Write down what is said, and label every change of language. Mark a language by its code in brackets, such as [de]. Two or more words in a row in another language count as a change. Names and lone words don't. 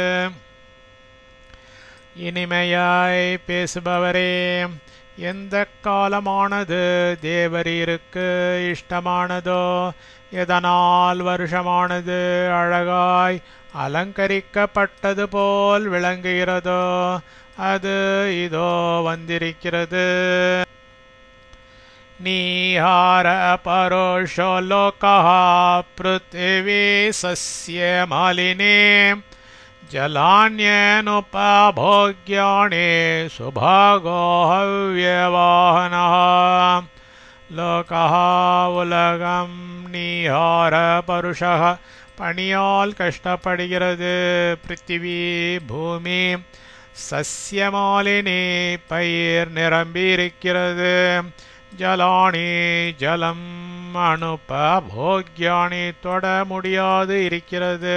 [ta] இனிமையாய் பேசுபவரே எந்த காலமானது தேவரீருக்கு இஷ்டமானதோ எதனால் வருஷமானது அழகாய் அலங்கரிக்கப்பட்டது போல் விளங்குகிறதோ அது இதோ வந்திருக்கிறது [sa] नीहार परोषो लोकः पृथिवी सस्य मालिनी जलान्यनुपभोग्यानि सुभागो हव्यवाहनः [ta] லோகஹ உலகம் நீஹார பருஷஹ பணியால் கஷ்டப்படுகிறது. பிருத்திவி பூமி சஸ்யமாலினி பயிர் நிரம்பி இருக்கிறது. ஜலானி ஜலம் அனுபோக்யானி தொட முடியாது இருக்கிறது.